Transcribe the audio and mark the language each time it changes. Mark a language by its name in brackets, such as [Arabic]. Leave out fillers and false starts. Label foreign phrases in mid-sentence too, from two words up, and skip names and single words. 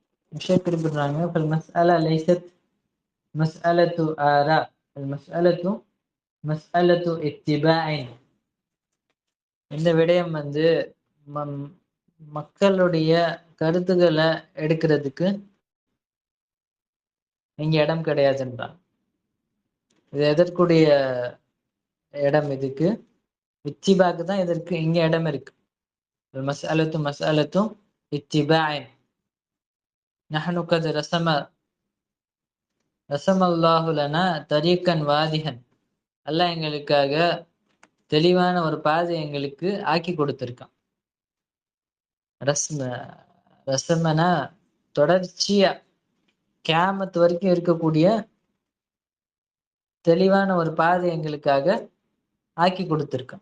[Tamil] விஷயம் குறிப்பிடுறாங்க. [Arabic] فالمسألة ليست مسألة آراء المسألة مسألة اتباع. [Tamil] இந்த விடயம் வந்து மக்களுடைய கருத்துக்களை எடுக்கிறதுக்கு இங்க இடம் கிடையாதுன்றான். இது எதற்குடைய இடம்? இதுக்கு இத்திபாக்கு தான் இதற்கு இங்க இடம் இருக்கு. [Arabic] المسألة مسألة اتباع. نحن قد رسم الله لنا طريقا واضحا. [Tamil] அல்லாஹ் எங்களுக்காக தெளிவான ஒரு பாதை எங்களுக்கு ஆக்கி கொடுத்திருக்கான். ரஸ்ம ரசமனா தொடர்ச்சியா கியாமத் வரைக்கும் இருக்கக்கூடிய தெளிவான ஒரு பாதை எங்களுக்காக ஆக்கி கொடுத்திருக்கான்.